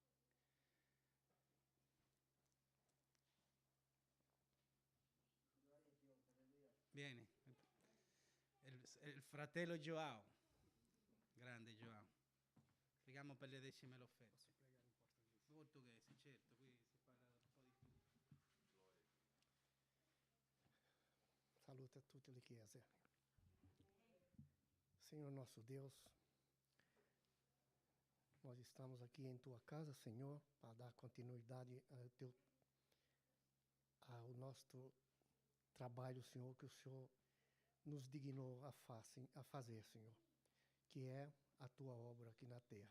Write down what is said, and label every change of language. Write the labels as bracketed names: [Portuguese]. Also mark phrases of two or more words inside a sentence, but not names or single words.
[Italian] Vieni, il fratello Joao, grande Joao. Preghiamo per le decime e le offerte. Portoghese, certo, qui si parla un po' di più. Salute a tutte le chiese. [Portuguese] Senhor nosso Deus, nós estamos aqui em Tua casa, Senhor, para dar continuidade ao nosso trabalho, Senhor, que o Senhor nos dignou a fazer, Senhor, que é a Tua obra aqui na terra.